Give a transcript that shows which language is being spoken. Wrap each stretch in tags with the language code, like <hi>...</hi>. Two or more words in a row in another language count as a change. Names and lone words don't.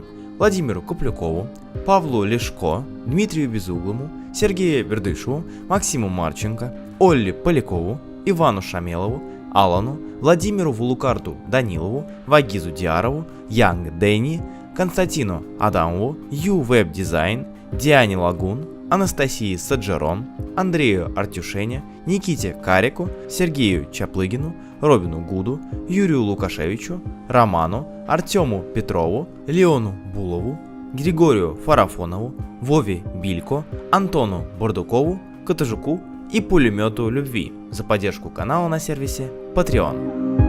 <ru>Владимиру Куплюкову, Павлу Лешко, Дмитрию Безуглому, Сергею Бердышеву, Максиму Марченко, Олле Полякову, Ивану Шамелову, Алану, Владимиру Вулукарту Данилову, Вагизу Диарову, Янг Дэнни, Константину Адамову, Ю Веб Дизайн, Диане Лагун, Анастасии Саджерон, Андрею Артюшене, Никите Карику, Сергею Чаплыгину, Робину Гуду, Юрию Лукашевичу, Роману, Артему Петрову, Леону Булову, Григорию Фарафонову, Вове Билько, Антону Бордукову, Катажуку и Пулемету Любви за поддержку канала на сервисе Patreon.</ru>